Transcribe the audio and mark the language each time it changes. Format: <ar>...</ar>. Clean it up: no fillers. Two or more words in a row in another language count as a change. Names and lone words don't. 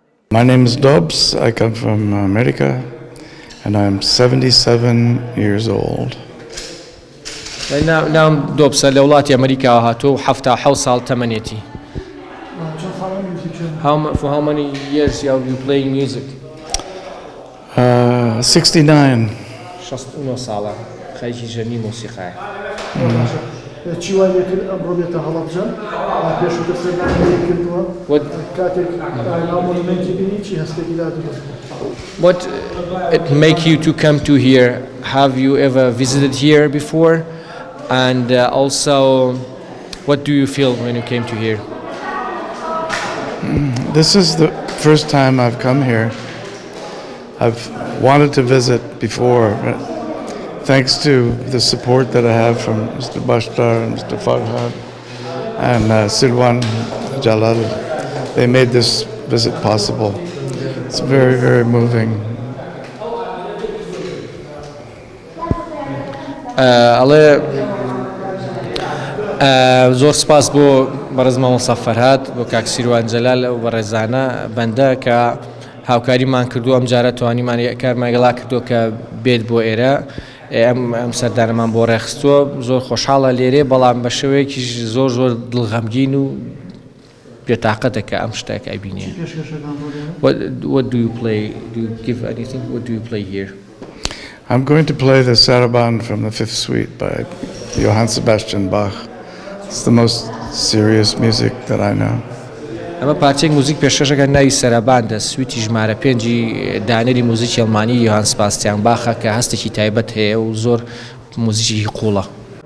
<en>My name is Dobbs. I come from America, and I'm 77 years old.</en> <ckb>نام دوبسە لە وڵاتی ئەمریکا هاتووە و 77 ساڵ تەمەنێتی.</ckb> <en>For how many years are you playing music? 69.</en> <ckb>69 ساڵە خەریکی ژەرنی مۆسیقایە. چی وای لێکرد ئەمڕۆ بێتە هەڵەبجە پێشووتر سەردانی کردووە کاتێک نامۆنمنتی بینی چی هەستێکی دادووە.</ckb> <en>What it make you to come to here? Have you ever visited here before? And also, what do you feel when you came to here? This is the first time I've come here. I've wanted to visit before. Thanks to the support that I have from Mr. Bashtar and Mr. Farhad and Silwan Jalal, they made this visit possible. It's very, very moving.</en> <ckb>زۆر سپاس بۆ بەڕێزمە مۆسا فەرهاد بۆ کاک سیروان جەلال و بەڕێزانە بەندە کە هاوکاریمان کردو ئەم جارە توانیمان کارمەگەڵا کردو کە بێت بۆ ئێرە ئەم سەردانەمان بۆ ڕێخستووە زۆر خۆشحاڵە لێرێ بەڵام بە شێوەیەکی زۆر دڵغەمگین و بێتاقەتە کە ئەم شتێک ئەبینێ.</ckb> <en>What do you play? Do you give anything? What do you play here? I'm going to play the Saraband from the Fifth Suite by Johann Sebastian Bach. It's the most serious music that I know.</en> <ckb>ئەمە پارچەیەک موزیک پێشکەشەکە ناوی سەراباندە سویتی ژمارە 5 دانەری موزیکی ئەڵمانی یۆهان سباستیان باخە کە هەستێکی تایبەت هەیە و زۆر موزیکی قوڵە.</ckb>